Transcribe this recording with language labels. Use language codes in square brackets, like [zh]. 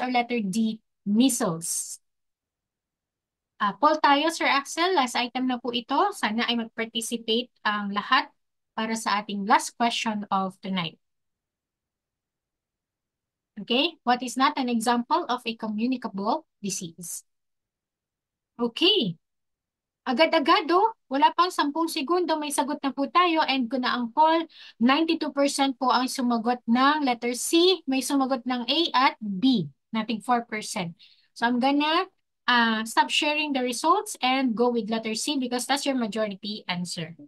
[en] Or letter D, measles. Poll tayo, Sir Axel. [tl] Last item na po ito. Sana ay mag-participate ang lahat para sa ating [en] last question of tonight. Okay? What is not an example of a communicable disease? Okay. [tl] Agad-agad, wala pang 10 segundo, may sagot na po tayo and ko na ang poll, 92% po ang sumagot ng letter C, may sumagot ng A at B, nating 4%. [en] So I'm gonna stop sharing the results and go with letter C because that's your majority answer.